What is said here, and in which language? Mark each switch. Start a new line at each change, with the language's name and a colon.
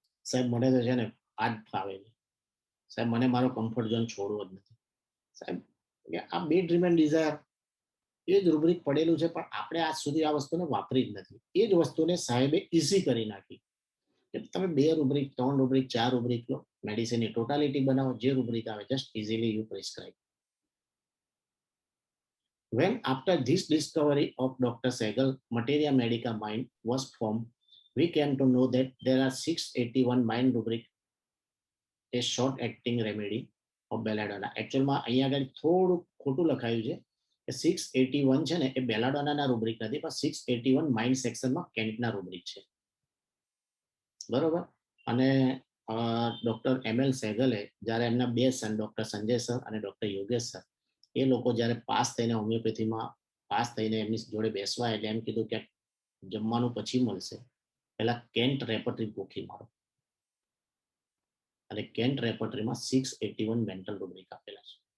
Gujarati: સાહેબ મને તો છે ને આ જ ફાવે છે, સાહેબ મને મારો કમ્ફર્ટ ઝોન છોડવો જ નથી, સાહેબ આ બે ડ્રીમ એન્ડ ડિઝાયર એ જ રૂબ્રિક પડેલું છે, પણ આપણે આજ સુધી આ વસ્તુને વાપરી જ નથી. એ જ વસ્તુને સાહેબે ઇઝી કરી નાખી કે તમે 2 રૂબ્રિક, 3 રૂબ્રિક, 4 રૂબ્રિક લો, મેડિસિનની ટોટાલિટી બનાવો, જે રૂબ્રિક આવે
English: Just easily you prescribe. When after this discovery of Dr. Sehgal, Materia Medica Mind was formed, we came to know that there are 681 mind rubric, a short acting remedy of belladonna.
Gujarati: એકચ્યુઅલમાં અહીંયા આગળ થોડું ખોટું લખાયું છે કે 681 છે ને એ બેલાડોનાના રૂબ્રિક નથી, પણ 681 માઇન્ડ સેક્શનમાં કેન્ટના રૂબ્રિક છે, બરોબર. અને ડોક્ટર એમએલ સહેગલે જ્યારે એમના 2 સન ડોક્ટર સંજય સર અને ડોક્ટર યોગેશ સર, એ લોકો જ્યારે પાસ થઈને હોમિયોપેથીમાં પાસ થઈને એમની જોડે બેસવા, એટલે એમ કીધું કે જમવાનું પછી મળશે, પહેલા કેન્ટ રેપર્ટરી ગોખી મારો, અને કેન્ટ રેપર્ટરીમાં 681 મેન્ટલ રૂબ્રિક આપેલા છે,